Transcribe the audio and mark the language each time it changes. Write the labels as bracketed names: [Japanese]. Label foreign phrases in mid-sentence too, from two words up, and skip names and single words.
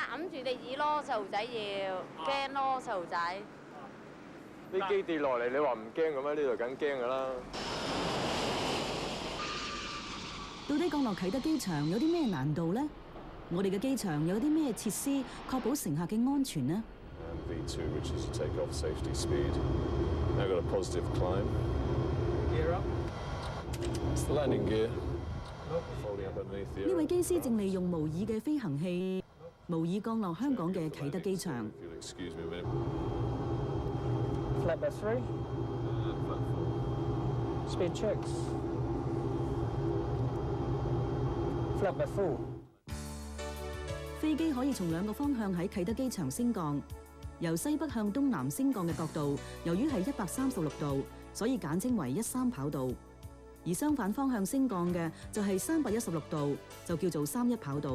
[Cantonese] 揞住你耳咯，細路仔要驚咯，細路仔。飛機跌落嚟，你話唔驚咁咩？呢度梗驚㗎啦。到底降落啟德機場有啲咩難度呢？我哋嘅機場有啲咩設施確保乘客嘅安全呢？ [English] V2, which is a takeoff safety speed. Now got a positive climb. Gear up. It's the landing gear. Folding up underneath the. [Cantonese] 呢位機師正利用模擬嘅飛行器模擬降落香港嘅啟德機場。 [English] If you'll excuse me a minute. Flat by 3. Speed checks. Flat by 4. [Cantonese] 飛機可以從2個方向喺啟德機場升降。由西北向東南升降嘅角度，由於係136度，所以簡稱為13跑道；而相反方向升降嘅就係316度，就叫做31跑道。